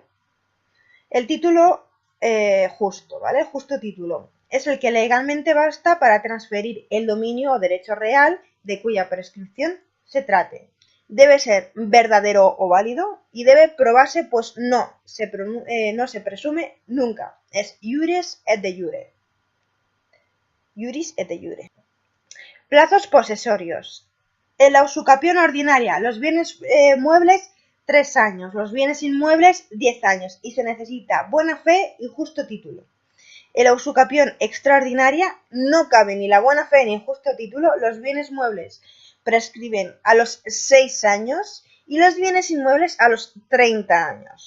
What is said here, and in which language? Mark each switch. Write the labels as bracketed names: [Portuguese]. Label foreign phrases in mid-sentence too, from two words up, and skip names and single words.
[Spanish] El título justo, ¿vale? El justo título es el que legalmente basta para transferir el dominio o derecho real de cuya prescripción se trate. Debe ser verdadero o válido y debe probarse, pues no se presume nunca. [Latin] Es iuris et de jure. Iuris et de jure. [Spanish] Plazos posesorios. En la usucapión ordinaria, los bienes muebles 3 años, los bienes inmuebles 10 años y se necesita buena fe y justo título. En la usucapión extraordinaria no cabe ni la buena fe ni el justo título, los bienes muebles prescriben a los 6 años y los bienes inmuebles a los 30 años.